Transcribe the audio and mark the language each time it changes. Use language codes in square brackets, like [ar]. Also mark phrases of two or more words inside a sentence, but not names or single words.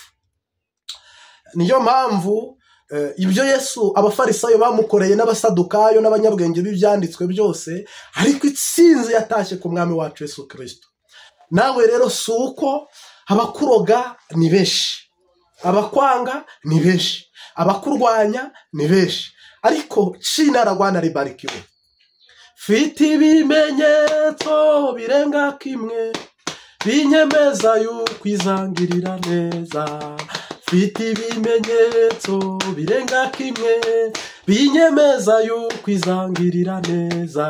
[rw] Niyo mpamvu ibyo Yesu abafarisayo bamukoreye n'abasadukayo n'abanyabwenge b'ibyanditswe byose, ariko itsinzi yatashye ku mwami wacu Yesu Kristo. Nawe rero suko abakuroga ni benshi, abakwanga ni benshi, abakurwanya ni benshi, ariko [sw] jina la Bwana libarikiwe. [rw] Mfite ibimenyetso birenga kimwe binyemeza yuko izangirira neza. Mfite ibimenyetso birenga kimwe binyemeza yuko izangirira neza.